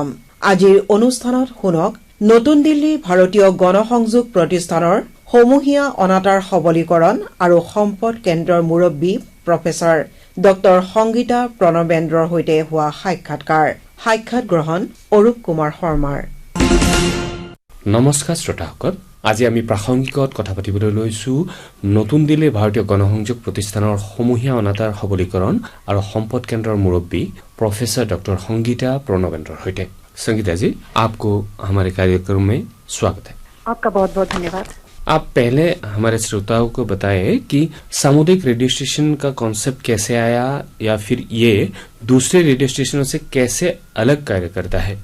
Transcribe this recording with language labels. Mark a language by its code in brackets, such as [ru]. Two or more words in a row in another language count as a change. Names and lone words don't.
[as] আজিৰ অনুষ্ঠানত শুনক নতুন দিল্লী ভাৰতীয় গণসংযোগ প্ৰতিষ্ঠানৰ সমূহীয়া অনাতাঁৰ সবলীকৰণ আৰু সম্পদ কেন্দ্ৰৰ মুৰব্বী প্ৰফেচৰ ডক্টৰ সংগীতা প্ৰণবেন্দ্ৰৰ সৈতে হোৱা সাক্ষাৎ গ্ৰহণ অৰূপ কুমাৰ শৰ্মাৰ। নমস্কাৰ শ্ৰোতাসকল, আজি আমি প্ৰাসংগিকত কথা পাতিবলৈ লৈছো নতুন দিল্লী ভাৰতীয় গণসংযোগ প্ৰতিষ্ঠানৰ সমূহীয়া অনাতাঁৰ সবলীকৰণ আৰু সম্পদ কেন্দ্ৰৰ মুৰব্বী [hi] प्रोफेसर डॉक्टर संगीता प्रणवेंद्र होते। संगीता जी, आपको हमारे कार्यक्रम में स्वागत है। आपका बहुत बहुत धन्यवाद। आप पहले हमारे श्रोताओं को बताएं कि सामुदायिक रेडियो स्टेशन का कॉन्सेप्ट कैसे आया, या फिर ये दूसरे रेडियो स्टेशनों से कैसे अलग कार्य करता है।